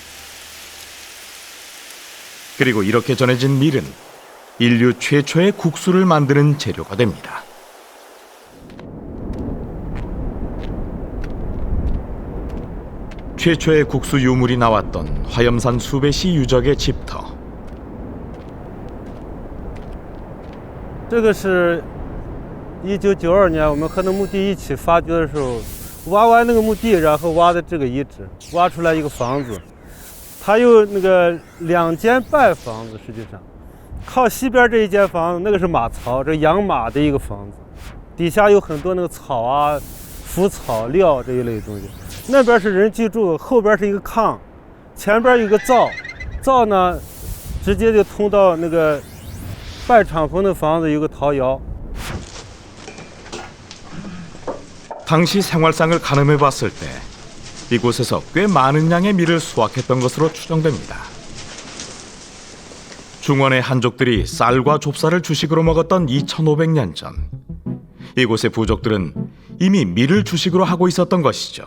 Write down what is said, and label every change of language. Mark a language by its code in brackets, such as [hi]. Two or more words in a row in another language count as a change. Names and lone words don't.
[ko] 그리고 이렇게 전해진 밀은 인류 최초의 국수를 만드는 재료가 됩니다. 최초의 국수 유물이 나왔던 화염산 수베시 유적의 집터. [zh] 这个是1992年我们和那墓地一起发掘的时候，挖完那个墓地，然后挖的这个遗址，挖出来一个房子，它有那个2间半房子，实际上靠西边这一间房子那个是马槽，这养马的一个房子，底下有很多那个草啊、腐草料这一类东西。那边是人居住，后边是一个炕，前边有个灶，灶呢直接就通到那个半敞篷的房子，有个陶窑。 [ko] 당시 생활상을 가늠해 봤을 때 이곳에서 꽤 많은 양의 밀을 수확했던 것으로 추정됩니다. 중원의 한족들이 쌀과 좁쌀을 주식으로 먹었던 2500년 전 이곳의 부족들은 이미 밀을 주식으로 하고 있었던 것이죠.